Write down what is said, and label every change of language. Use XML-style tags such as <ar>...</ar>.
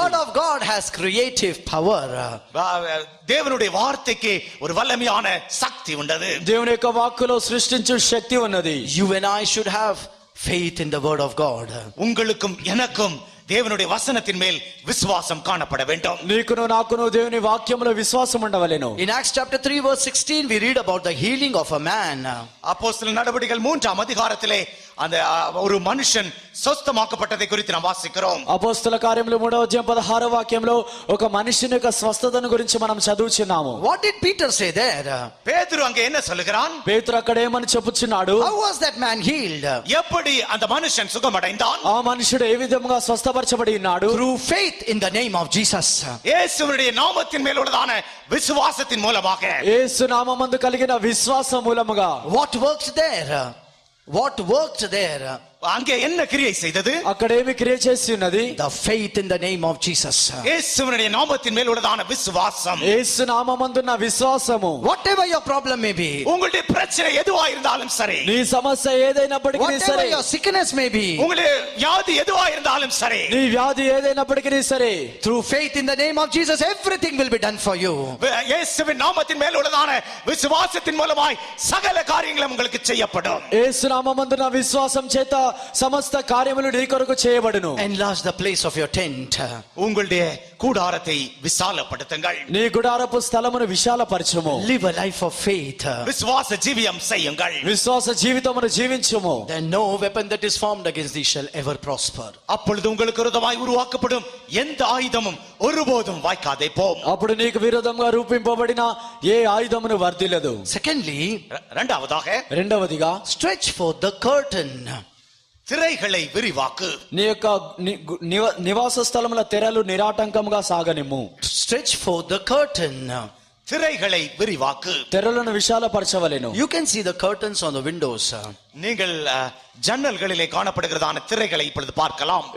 <en>Word of God has creative power.</en> <ta>தேவனுடைய வார்த்தைக்கு ஒரு வல்லமையான சக்தி உண்டது.</ta> <te>దేవుని యొక్క వాక్కులో సృష్టించు శక్తి ఉన్నది.</te> <en>You and I should have faith in the word of God.</en> <ta>உங்களுக்கும் எனக்கும் தேவனுடைய வசனத்தின் மேல் விசுவாசம் காணப்பட வேண்டும்.</ta> <te>నీకును నాకును దేవుని వాక్యములో విశ్వాసం ఉండవలెను.</te> <en>In Acts chapter 3 verse 16 we read about the healing of a man.</en> <ta>அப்போஸ்தலர் நடவடிக்கைகள் 3ஆம் அதிகாரத்திலே அந்த ஒரு மனுஷன் சொஸ்தமாக்கப்பட்டதை குறித்து நாம் வாசிக்கிறோம்.</ta> <te>అపోస్తల కార్యములు 3వ వాక్యంలో ఒక మనిషిని యొక్క స్వస్థతను గురించి మనం చదువుచున్నాము.</te> <en>What did Peter say there?</en> <ta>பேதுரு అங்கே என்ன சொல்லுகிறான்?</ta> <te>పేతురు అక్కడ ఏమని చెప్పుచున్నాడు?</te> <en>How was that man healed?</en> <ta>எப்படி அந்த మనుషன் సుఖమடைந்தான்?</ta> <te>ఆ మనుషుడు ఏ విధంగా స్వస్థపరచబడి ఉన్నాడు?</te> <en>Through faith in the name of Jesus.</en> <ta>இயேசுவினுடைய நாமத்தின் மேல் உள்ளதான விசுவாசத்தின் மூலமாக.</ta> <te>యేసు నామమందు కలిగిన విశ్వాసం మూలముగా.</te> <en>What worked there? What worked there?</en> <ta>அங்கே என்ன கிரியை செய்தது?</ta> <te>అక్కడ ఏమి క్రియ చేసి ఉన్నది?</te> <en>The faith in the name of Jesus.</en> <ta>இயேசுவினுடைய நாமத்தின் மேல் உள்ளதான விசுவாசம்.</ta> <te>యేసు నామమందున్న విశ్వాసము.</te> <en>Whatever your problem may be,</en> <ta>உங்களுடைய பிரச்சனை எதுவா இருந்தாலும் சரி,</ta> <te>నీ సమస్య ఏదైనప్పటికీ</te> <en>whatever</en> <te>సరే,</te> <en>your sickness may be,</en> <ta>உங்களுடைய வியாதி எதுவா இருந்தாலும் சரி,</ta> <te>నీ వ్యాధి ఏదైనప్పటికీ సరే,</te> <en>through faith in the name of Jesus everything will be done for you.</en> <ta>இயேசுவின் நாமத்தின் மேல் உள்ளதான விசுவாசத்தின் மூலமாய் சகல காரியங்களும் உங்களுக்கு செய்யப்படும்.</ta> <te>యేసు నామమందున్న విశ్వాసం చేత సమస్త కార్యములు నీ కొరకు చేయబడును.</te> <en>Enlarge the place of your tent.</en> <ta>உங்களுடைய கூடாரத்தை விசாலப்படுத்துங்கள்.</ta> <te>నీ గుడారపు స్థలమును విశాలపరచుము.</te> <en>Live a life of faith.</en> <ta>விசுவாச ஜீவியம் செய்யுங்கள்.</ta> <te>విశ్వాస జీవితమును జీవించుము.</te> <en>Then no weapon that is formed against thee shall ever prosper.</en> <ta>அப்பொழுது உங்களுக்கு விரோதமாய் உருவாக்கப்படும் எந்த ஆயுதமும் ஒருபோதும் வாய்க்காதே போம்.</ta> <te>అప్పుడు నీకు విరోధంగా రూపింపబడిన ఏ ఆయుధమును వర్ధిల్లదు.</te> <en>Secondly,</en> <ta>இரண்டாவதாக</ta> <te>రెండవదిగా</te> <en>stretch forth the curtain.</en> <ta>திரைகளை விரிவாக்கு.</ta> <te>నీ యొక్క నివాస స్థలముల తెరలు నిరాటంకముగా సాగనిమ్ము.</te> <en>Stretch forth the curtain.</en> <ta>திரைகளை விரிவாக்கு.</ta> <te>తెరలను విశాలపరచవలెను.</te> <en>You can see the curtains on the windows.</en> <ta>நீங்கள் ஜன்னல்களிலே காணப்படுகிறதான திரைகளை இப்பொழுது பார்க்கலாம்.</ta>